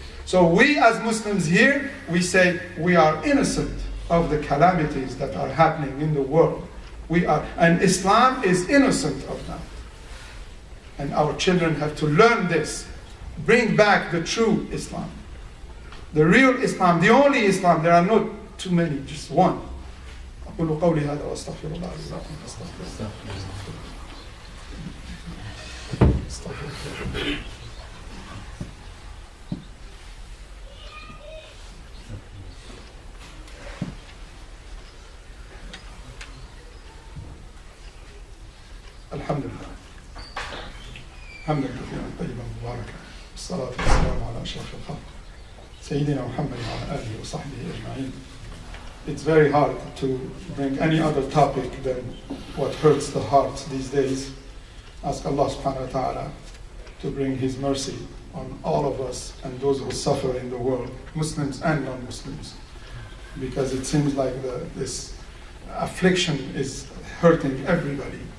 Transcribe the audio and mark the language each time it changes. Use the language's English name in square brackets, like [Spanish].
[English] So we as Muslims here, we say we are innocent of the calamities that are happening in the world. And Islam is innocent of that. And our children have to learn this. Bring back the true Islam. The real Islam, the only Islam. There are not too many, just one. [Arabic] أقول قولي هذا وأستغفر الله لي ولكم فاستغفروه. الحمد لله حمدا كثيرا طيبا مباركا والصلاة والسلام على أشرف الخلق سيدنا محمد وعلى آله وصحبه أجمعين. [English] It's very hard to bring any other topic than what hurts the heart these days. Ask Allah subhanahu wa ta'ala to bring His mercy on all of us and those who suffer in the world, Muslims and non-Muslims. Because it seems like this affliction is hurting everybody.